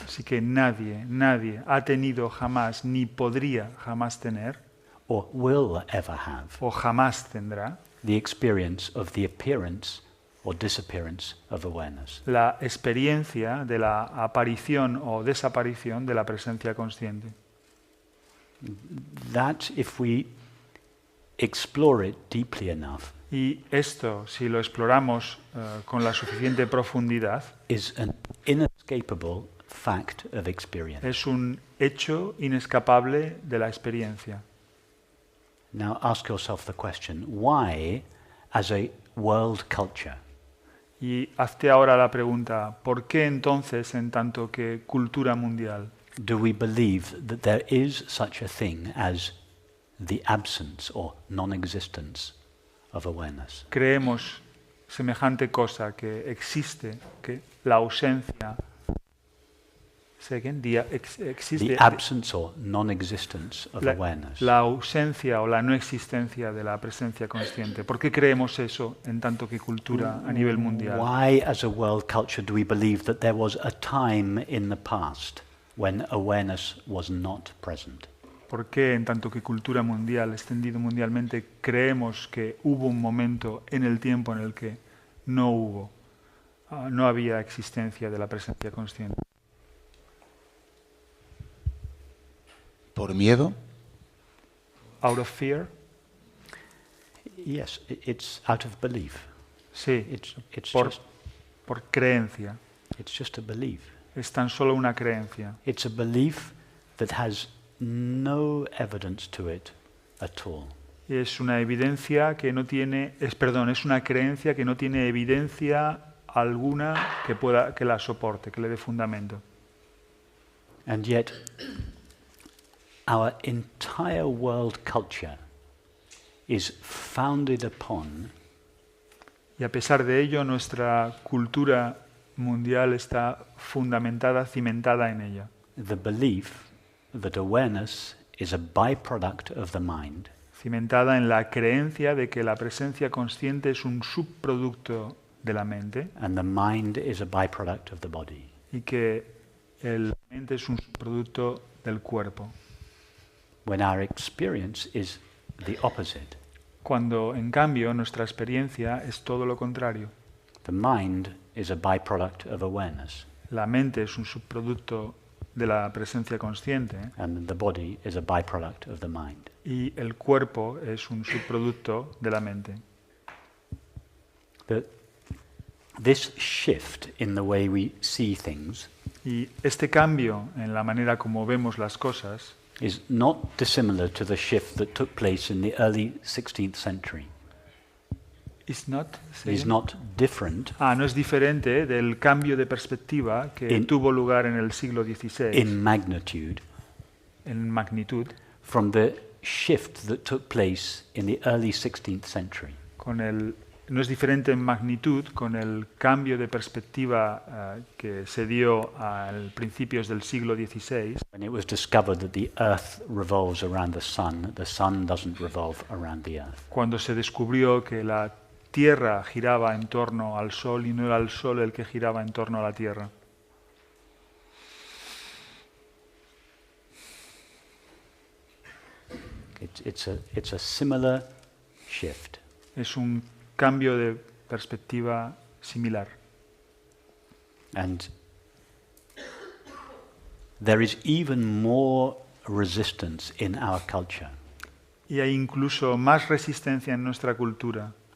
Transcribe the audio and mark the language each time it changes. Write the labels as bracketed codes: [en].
[es] Así que nadie ha tenido jamás, ni podría jamás tener, [en] or will ever have [es] o jamás tendrá, [en] the experience of the appearance or disappearance of awareness. [es] la experiencia de la aparición o desaparición de la presencia consciente. [en] That, if we explore it deeply enough, [es] Y esto, si lo exploramos con la suficiente profundidad, [en] is an inescapable fact of experience. [es] es un hecho inescapable de la experiencia. [en] Now ask yourself the question, why, as a world culture, [es] Y hazte ahora la pregunta, ¿por qué entonces, en tanto que cultura mundial, [en] do we believe that there is such a thing as the absence or non-existence of awareness? [es] creemos semejante cosa, que existe, que la ausencia, existe [en] The absence or non-existence of awareness. [es] la ausencia o la no existencia de la presencia consciente? ¿Por qué creemos eso en tanto que cultura a nivel mundial? [en] Why, as a world culture, do we believe that there was a time in the past when awareness was not present? [es] ¿Por qué en tanto que cultura mundial, extendido mundialmente, creemos que hubo un momento en el tiempo en el que no había existencia de la presencia consciente? ¿Por miedo? [en] Out of fear? Yes, it's out of belief. [es] Sí, [en] It's [es] por creencia. [en] just a belief. [es] Es tan solo una creencia. [en] It's a belief that has no evidence to it at all. [es] Es una evidencia que no tiene, es una creencia que no tiene evidencia alguna que la soporte, que le dé fundamento. [en] And yet, our entire world culture is founded upon [es] Y a pesar de ello, nuestra cultura mundial está fundamentada, cimentada en ella. [en] the belief that awareness is a byproduct of the mind, [es] Cimentada en la creencia de que la presencia consciente es un subproducto de la mente [en] and the mind is a byproduct of the body. [es] y que la mente es un subproducto del cuerpo. [en] When our experience is the opposite. [es] Cuando, en cambio, nuestra experiencia es todo lo contrario. [en] The mind is a byproduct of awareness, [es] La mente es un subproducto de la presencia consciente [en] and the body is a byproduct of the mind. [es] y el cuerpo es un subproducto de la mente. [en] This shift in the way we see things [es] Y este cambio en la manera como vemos las cosas [en] is not dissimilar to the shift that took place in the early 16th century. is not Different [es] no es diferente del cambio de perspectiva que tuvo lugar en el siglo XVI [en] in magnitude [es] en magnitud [en] from the shift that took place in the early 16th century. [es] No es diferente en magnitud con el cambio de perspectiva que se dio a principios del siglo XVI, [en] When it was discovered that the earth revolves around the sun doesn't revolve around the earth. [es] cuando se descubrió que la Tierra giraba en torno al Sol y no era el Sol el que giraba en torno a la Tierra. [en] It's a similar shift. [es] Es un cambio de perspectiva similar. [en] And there is even more resistance in our culture [es] Y hay incluso más resistencia en nuestra cultura